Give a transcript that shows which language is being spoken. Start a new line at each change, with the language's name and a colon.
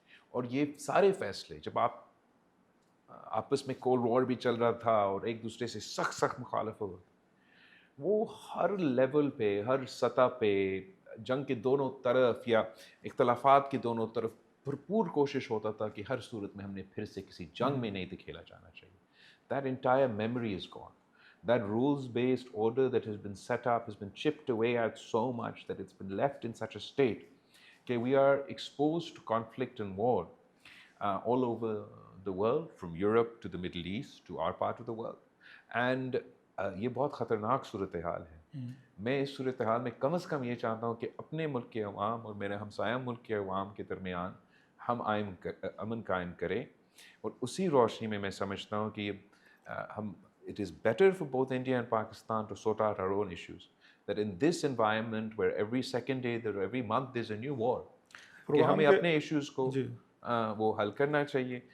Urdu: اور یہ سارے فیصلے جب آپس میں کولڈ وار بھی چل رہا تھا اور ایک دوسرے سے سخت مخالف ہو، وہ ہر لیول پہ، ہر سطح پہ جنگ کے دونوں طرف یا اختلافات کے دونوں طرف بھرپور کوشش ہوتا تھا کہ ہر صورت میں ہم نے پھر سے کسی جنگ میں نہیں دکھیلا جانا چاہیے.
English: That entire memory is gone. That rules-based order that has been set up has been chipped away at so much that it's been left in such a state that we are exposed to conflict and war all over the world, from Europe to the Middle East to our part of the world.
Urdu: And یہ بہت خطرناک صورتحال ہے. میں اس صورتحال میں کم از کم یہ چاہتا ہوں کہ اپنے ملک کے عوام اور میرے ہمسایہ ملک کے عوام کے درمیان ہم امن قائم کریں. اور اسی روشنی میں سمجھتا ہوں کہ
English: it is better for both India and Pakistan to sort out our own issues, that in this environment where every second day or every month there's a new war,
Urdu: کہ ہمیں اپنے ایشوز کو وہ حل کرنا چاہیے.